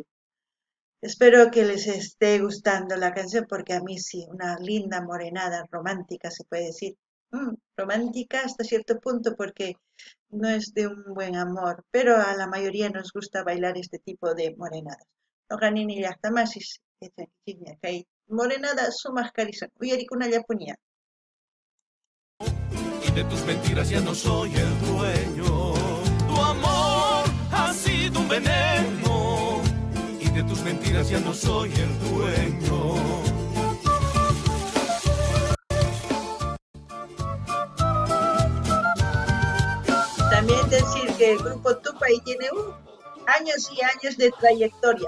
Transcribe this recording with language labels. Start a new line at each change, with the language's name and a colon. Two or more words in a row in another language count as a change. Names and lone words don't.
Spanish: Espero que les esté gustando la canción porque a mí sí, una linda morenada romántica se puede decir. Romántica hasta cierto punto porque no es de un buen amor, pero a la mayoría nos gusta bailar este tipo de morenadas.
Quechua: No ganini llaqtamasis, kay morenada sumaq karisan, uyarikunallapunian.
Spanish: Y de tus mentiras ya no soy el dueño. Tu amor ha sido un veneno y de tus mentiras ya no soy el dueño. También decir que el grupo Tupac tiene años y años de trayectoria.